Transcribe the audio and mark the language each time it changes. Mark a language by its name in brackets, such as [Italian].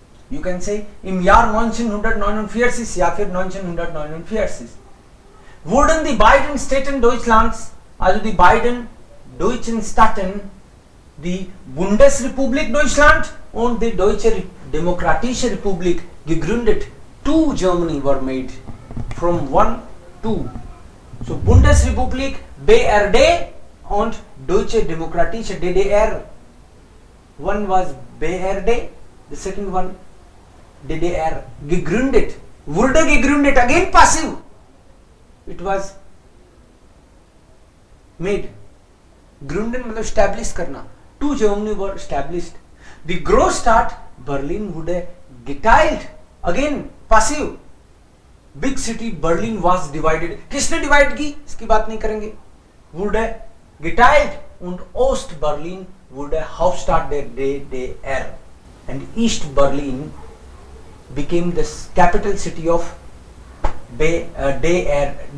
[English] You can say [German] im Jahr [English] 1949 [Hindi] या फिर [English] 1949. [German] Wurden die beiden Staaten Deutschlands, also die beiden deutschen Staaten, die Bundesrepublik Deutschland und die Deutsche Demokratische Republik gegründet. [English] Two Germany were made from 1 to. [German] So Bundesrepublik BRD und Deutsche Demokratische DDR. [English] One was BRD, the second one DDR. [German] Gegründet. Wurde gegründet, [English] again passive. It was made. [Hindi] Gründen मतलब establish करना. [English] Two Germany were established. [German] The Großstadt Berlin wurde geteilt. [English] Again passive. Big city Berlin was divided. [Hindi] किसने divide की इसकी बात नहीं करेंगे. [German] Wurde geteilt und Ost Berlin wurde Hauptstadt der DDR, [English] and East Berlin became the capital city of DDR.